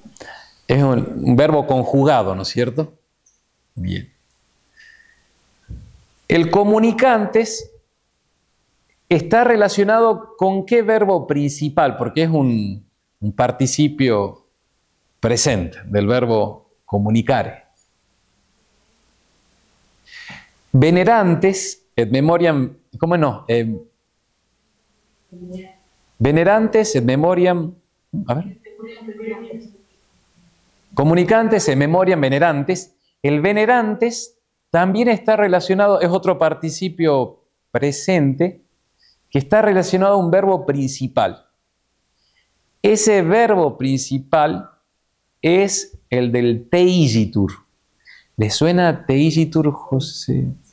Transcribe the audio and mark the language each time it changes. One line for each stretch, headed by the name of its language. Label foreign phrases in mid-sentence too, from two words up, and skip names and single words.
Spanish: Es un verbo conjugado, ¿no es cierto? Bien. El comunicantes está relacionado con qué verbo principal, porque es un participio presente del verbo comunicare.
Latin: Venerantes et memoriam,
Spanish: ¿cómo no?
Latin: Venerantes et memoriam, a ver. Comunicantes et memoriam venerantes.
Spanish: El venerantes también está relacionado, es otro participio presente que está relacionado a un verbo principal. Ese verbo principal es el del teigitur. ¿Le suena teigitur, José?